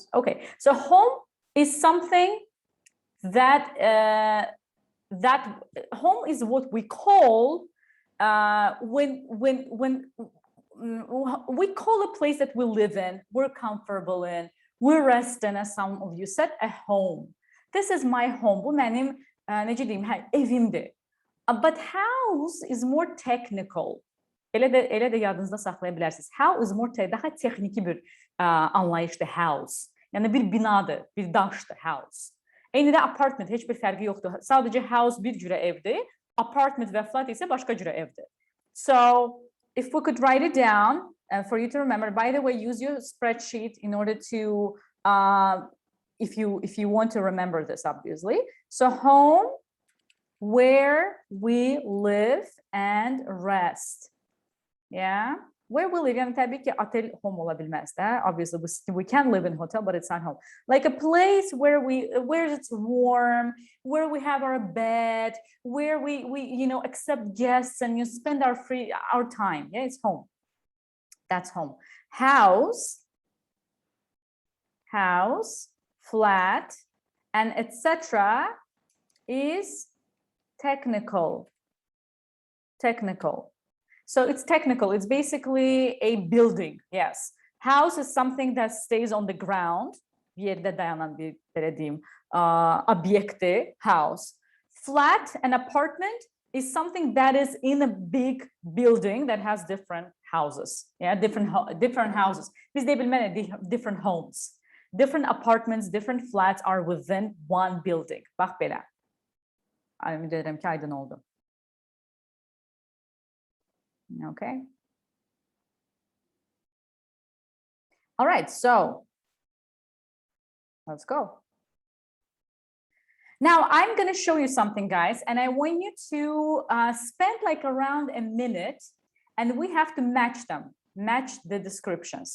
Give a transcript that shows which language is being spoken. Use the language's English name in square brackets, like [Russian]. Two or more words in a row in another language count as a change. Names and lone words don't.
[English] Okay, so home is something that, home is what we call, when we call a place that we live in, we're comfortable in, we're resting, as some of you said, a home. This is my home. [Azerbaijani] Bu mənim, necə deyim, evimdir. [English] But house is more technical. [Azerbaijani] Elə də yadınızda saxlaya bilərsiniz. [English] House is more [Azerbaijani] daha texniki bir anlayışdır house. Yəni bir binadır, bir daşdır house. Eyni də apartment, heç bir fərqi yoxdur. Sadəcə house bir cürə evdir, apartment və flat isə başqa cürə evdir. [English] So, if we could write it down, for you to remember, by the way, use your spreadsheet in order to, if you want to remember this, obviously. So home, where we live and rest. Yeah, where we live. [Azerbaijani] Yani tabii ki otel home ola bilməz də. [English] Obviously, we can live in hotel, but it's not home. Like a place where it's warm, where we have our bed, where we accept guests and you spend our time. Yeah, it's home. That's home. House, flat, and etc. is technical. So it's technical. It's basically a building. Yes. House is something that stays on the ground. [Azerbaijani] Yerde dayanan bir, belə deyim, obyekti, house. [English] Flat, an apartment, is something that is in a big building that has different houses. Yeah, different houses. [Azerbaijani] Biz deyə bilməliyik, [English] different homes. Different apartments, different flats are within one building. [Azerbaijani] Bax belə. Ümid edirəm ki, aydın oldu. [English] Okay. All right, so let's go. Now I'm going to show you something, guys, and I want you to spend like around a minute, and we have to match them, match the descriptions.